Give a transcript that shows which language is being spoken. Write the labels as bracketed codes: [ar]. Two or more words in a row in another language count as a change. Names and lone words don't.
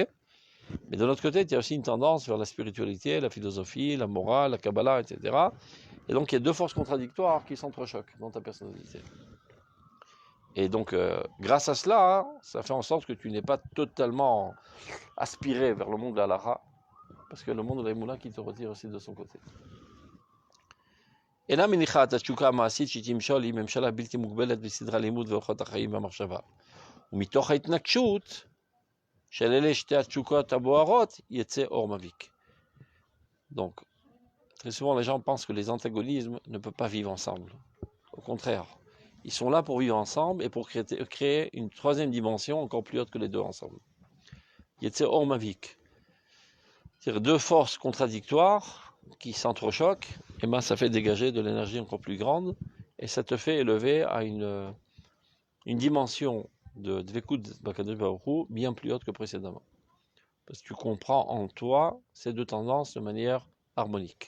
[fr] Mais de l'autre côté, il y a aussi une tendance vers la spiritualité, la philosophie, la morale, la Kabbalah, etc. Et donc il y a deux forces contradictoires qui s'entrechoquent dans ta personnalité. Et donc, grâce à cela, ça fait en sorte que tu n'es pas totalement aspiré vers le monde de l'halakha, parce que le monde de l'Emouna qui te retire aussi de son côté. [he] אינה מניחה את התשוקה המעשית שתמשול היא ממשלה בלתי מוגבלת בסדרי לימוד ואורחות החיים והמחשבה. ומתוך ההתנגשות של אלה שתי התשוקות הבוערות יצא אור מבריק. [fr] Donc, très souvent les gens pensent que les antagonismes ne peuvent pas vivre ensemble. Au contraire, ils sont là pour vivre ensemble et pour créer une troisième dimension encore plus haute que les deux ensemble. [he] יצא אור מבריק. [fr] C'est-à-dire deux forces contradictoires qui s'entrechoquent, et ben ça fait dégager de l'énergie encore plus grande, et ça te fait élever à une dimension de [he] דבקות בקדוש ברוך הוא [fr] bien plus haute que précédemment. Parce que tu comprends en toi ces deux tendances de manière harmonique.